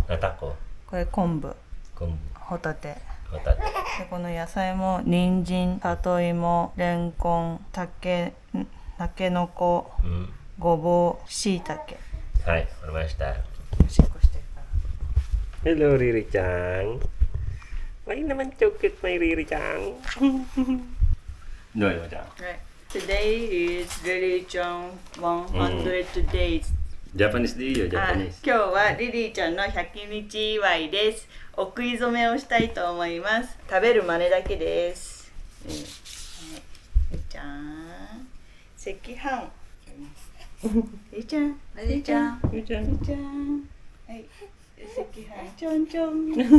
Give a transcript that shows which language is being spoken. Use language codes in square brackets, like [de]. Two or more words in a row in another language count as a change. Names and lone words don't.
[ja] タコ。これ昆布。ホタテ。でこの野菜も人参、里芋、レンコン、たけのこ、ごぼう、しいたけ。はい、わかりました。おしっこしてるから。 [en] Hello, Riri Chang. [tl] May naman chocolate, may Riri Chang. [en] No, Riri Chang. Right. Today is Riri Chang 100 days. Japanese day よ、Japanese。 [ja] 今日はリリーちゃんの100日祝いです。お食い初めをしたいと思います。食べる真似だけです。はい、じゃん。赤飯。りちゃん。りちゃん。りちゃん。りちゃん。はい。赤飯。ちょんちょん。